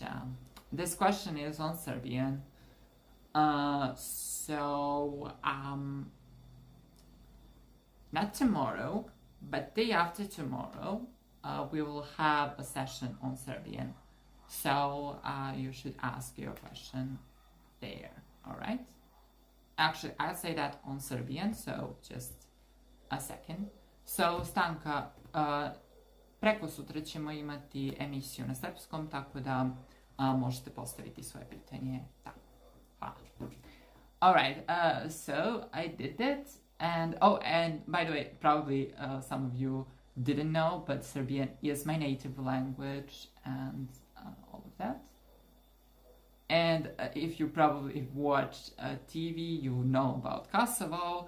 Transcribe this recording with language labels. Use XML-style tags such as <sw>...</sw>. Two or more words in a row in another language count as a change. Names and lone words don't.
<en>This question is on Serbian. So not tomorrow, but day after tomorrow, we will have a session on Serbian. So you should ask your question there. All right. Actually, I'll say that on Serbian, so just a second. So,</en> <sr>Stanka, preko sutra ćemo imati emisiju na srpskom, tako da možete postaviti svoje pitanje. Da. Hvala.</sr> <en>Alright, so I did it, and and by the way, probably some of you didn't know, but Serbian is my native language, and all of that. And if you probably watched TV, you know about Kosovo.</en>